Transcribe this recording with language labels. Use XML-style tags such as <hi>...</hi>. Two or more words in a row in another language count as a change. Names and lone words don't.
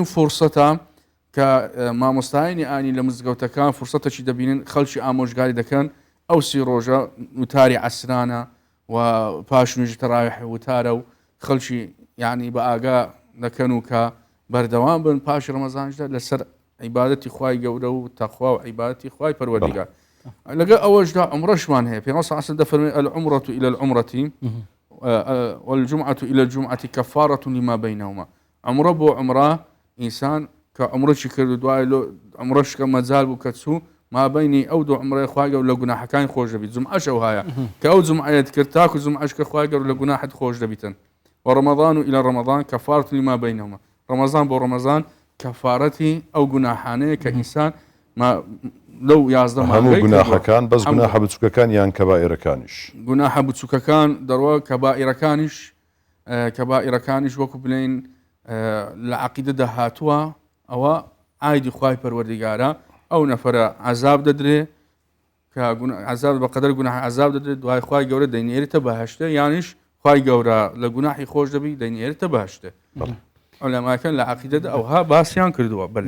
<ckb>فرسەتە کە مامۆستایانی ئاینی لە مزگەوتەکان فرسەتێکی دەبینن خەڵکی ئامۆژگاری دەکەن ئەو سی ڕۆژە وتاری عەسرانە و پاش نوێژی تەراویح وتارە و خەڵکی یعنی بە ئاگا دەکەن و کە بەردەوام بن پاش ڕەمەزانشدا لەسەر عیبادەتی خوای گەورە و تەخوا و عیبادەتی خوای پەروەردیگار لەگەڵ ئەوەشدا عومرەشمان هەیە پێغەمبەر</ckb> <ar>صلی الله علیه و سلم</ar> <ckb>دەفەرمێ</ckb> <ar>العمرة إلى العمرة والجمعة إلى الجمعة كفارة لما بينهما</ar> <ckb>عمرە بۆ عمرە ئینسان کە عمرەی کرد و دوای عمرەش کە مەجال بوو کە چوو مابینی ئەو دوو عمرەی خوای گەورە لە گوناحەکانی خۆش دەبیت جومعەش ئەو هەیە کە ئەو جومعەیەت کرد تاکو جومعەش کە خوای گەورە لە گوناحت خۆش دەبیتن</ckb> <ar>ورمضان إلى رمضان كفارة لما بينهما</ar> <ckb>رمضان بۆ رمضان کەفارەتی ئەو گوناحانەیە کە ئینسان لەو 11 هەموو گوناحەکان بەس گوناحە بچووکەکان یان کەبائیرەکانیش گوناحە بچووکەکان دەڕوا کەبائیرەکانیش وەکو بڵێن لە عەقیدەدا هاتووە ئەوە ئایدی خوای پەروەردیگارە ئەو نەفەرە عەزاب دەدرێ کە عەزاب بەقەدەر گوناح عەزاب دەدرێت دوای خوای گەورە دەینێرێتە بەهەشتە یانیش خوای گەورە لە گوناحی خۆش دەبی دەینێرێتە بەهەشتە عولەماکان لە عەقیدەدا ئەوها باسییان کردووە بڵێ</ckb>